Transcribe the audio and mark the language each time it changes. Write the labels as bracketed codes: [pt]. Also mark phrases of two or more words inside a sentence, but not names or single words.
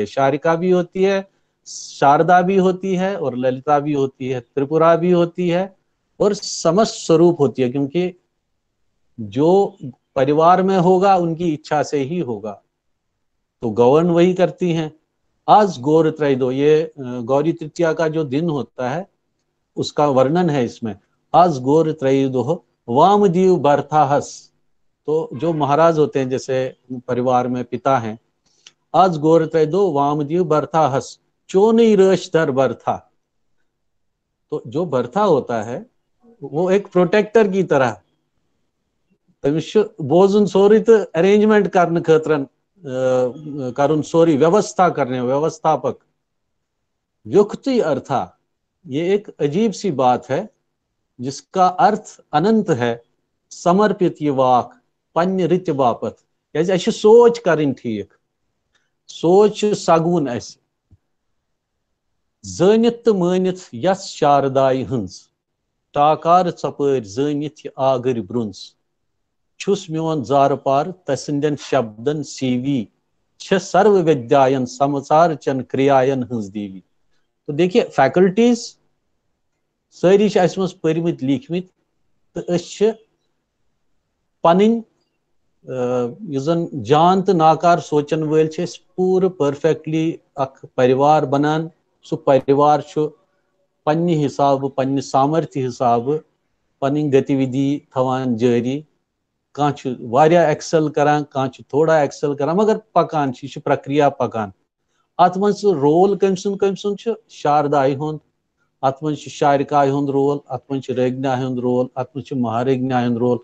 [hi] शारिका भी होती है, शारदा भी होती है और ललिता भी होती है, त्रिपुरा भी होती है और समस्त स्वरूप होती है, क्योंकि जो परिवार में होगा उनकी इच्छा से ही होगा, तो गवर्न वही करती हैं। आज गौर त्रयोदश, ये गौरी तृतीया का जो दिन होता है उसका वर्णन है इसमें। [ks] आज गौर त्रयोदश वामदेव भरताहस, [hi] तो जो महाराज होते हैं जैसे परिवार में पिता हैं, [ks] आज गौर त्रयोदश वामदेव भरताहस, चोनी रश दर बर्था। [hi] तो जो बर्था होता है वो एक प्रोटेक्टर की तरह, [ks] तमिस बोजुन सोरी तो अरेंजमेंट करने खतरन करुन सोरी, [hi] व्यवस्था करने, व्यवस्थापक। युक्ति अर्था, ये एक अजीब सी बात है जिसका अर्थ अनंत है। [ks] समर्पित ये वाक पन्य रित बापत, [hi] ऐसे सोच करें ठीक, [ks] सोच सगुन ऐसे जनित तो मानित यस शारदाई हंस, टाकार चपर जनित ये आगर ब्रुंस, छुस मोन जार पार तसिंदन शब्दन सीवी, छ सर्व विद्यायन समाचार चन क्रियायन हंस देवी। [hi] तो देखिए [ks] फैकल्टीज सारी परमित लिखमित, तो पन जान तो नाकार सोचन वल पूरे परफेक्टली अख परिवार बनान। सु परिवार पन्ने हिसाब, पन्ने सामर्थ्य हिसाब पन गतिविधि थवान जारी। कह वारिया एक्सेल करान, कह थोड़ा एक्सेल करान, मगर पकान यह प्रक्रिया पकान। अत मन रोल कम सुन शारदाई हुंद, अत मन शारिकाई हुंद रोल, अत मन रज्ञा हुंद रोल, अत मन महारज्ञा हुंद रोल।